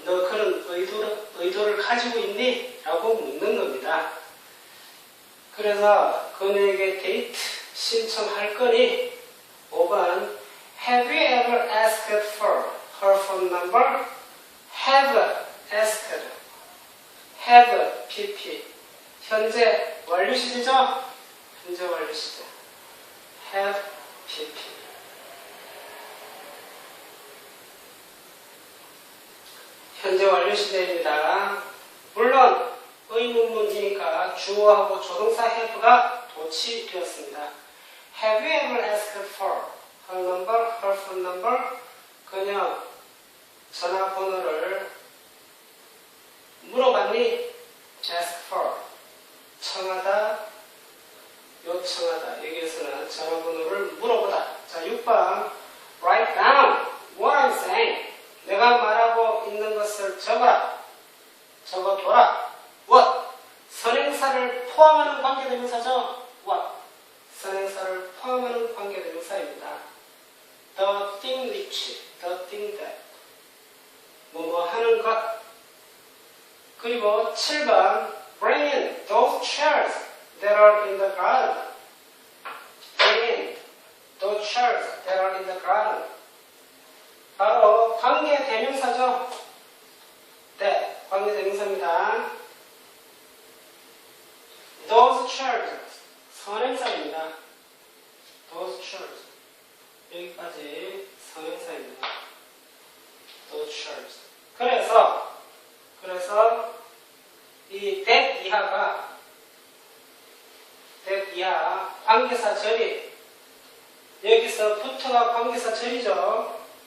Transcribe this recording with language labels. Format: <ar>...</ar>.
<ko>너 그런 의도를 가지고 있니? 라고 묻는 겁니다. 그래서 그녀에게 데이트 신청할 거니? 5번</ko> <en>Have you ever asked for her phone number? Have asked. Have PP.</en> <ko>현재 완료 시제죠? 현재 완료 시제.</ko> <en>Have PP.</en> <ko>현재 완료 시제입니다. 물론 의문문이니까 주어하고 조동사 have가 도치되었습니다.</ko> <en>Have you ever asked for her number, her phone number?</en> <ko>그녀 전화번호를 물어봤니? ask for. 청하다, 요청하다. 여기에서는 전화번호를 물어보다. 자, 6번</ko> <en>Write down what I'm saying.</en> <ko>내가 말하고 있는 것을 적어라. 적어둬라.</ko> <en>What?</en> <ko>선행사를 포함하는 관계대명사죠.</ko> <en>What?</en> <ko>선행사를 포함하는 관계대명사입니다.</ko> <en>The thing which, the thing that.</en> <ko>뭐뭐 하는 것. 그리고 7번</ko> <en>Bring in those chairs that are in the garden. Bring in those chairs that are in the garden.</en> <ko>바로 관계대명사죠. 네, 관계대명사입니다.</ko> <en>Those chairs,</en> <ko>선행사입니다.</ko> <en>Those chairs,</en> <ko>여기까지 선행사입니다.</ko> <en>Those chairs.</en> <ko>그래서 이 that 이하가 that 이하 관계사 절이 여기서부터가 관계사 절이죠.</ko>